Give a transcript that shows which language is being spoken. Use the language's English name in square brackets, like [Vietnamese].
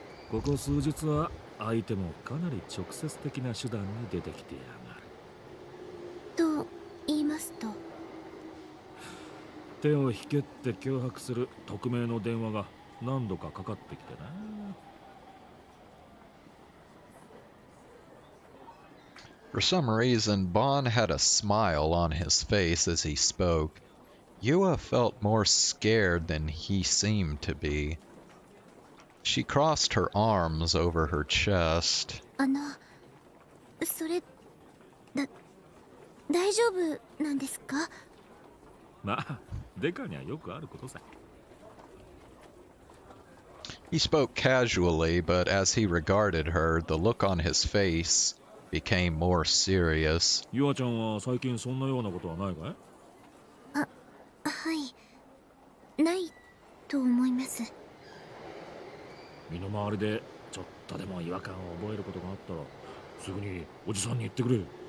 [Japanese] ここ数日は相手もかなり直接的な手段に出てきてやがる。と言いますと？手を引けって脅迫する匿名の電話が何度かかかってきてな。 [English] For some reason, Bon had a smile on his face as he spoke. Yua felt more scared than he seemed to be. She crossed her arms over her chest. [Japanese] それ大丈夫なんですか？まあ、デカにはよくあることさ。 [English] He spoke casually, but as he regarded her, the look on his face became more serious. [Japanese] ユアちゃんは最近そんなようなことはないかい？はい、ないと思います。身の回りでちょっとでも違和感を覚えることがあったらすぐにおじさんに言ってくれ。